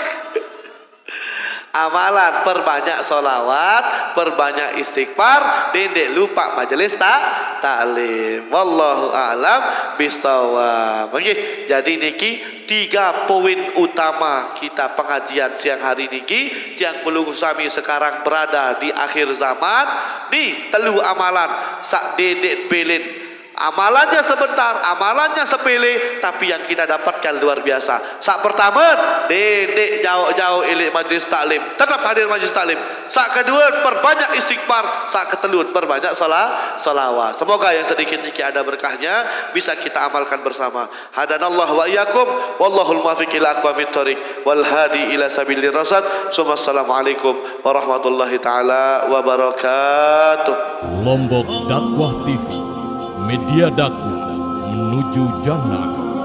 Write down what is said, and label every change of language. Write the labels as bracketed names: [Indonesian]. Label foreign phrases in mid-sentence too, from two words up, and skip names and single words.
[Indonesian] Amalan perbanyak solawat, perbanyak istighfar, dendek lupa majelis taklim. [Arabic] والله أعلم بالصواب. [Indonesian] Okey, jadi niki 3 poin utama kita pengajian siang hari niki yang belum sami sekarang berada di akhir zaman. [Sasak] Ni telu amalan sak dendek belin. [Indonesian] Amalannya sebentar, amalannya sepele, tapi yang kita dapatkan luar biasa. Sak pertama, dedek jauh-jauh elek majlis taklim, tetap hadir majlis taklim. Sak kedua, perbanyak istighfar. Sak ketelun, perbanyak salawat. Semoga yang sedikit ini ada berkahnya bisa kita amalkan bersama. [Arabic] هدانا الله وإياكم، والله الموفق إلى أقوم الطريق، والهادي إلى سبيل الرشاد. السلام عليكم ورحمة الله تعالى وبركاته. [Indonesian] Lombok Dakwah TV, media dakwah menuju jannah.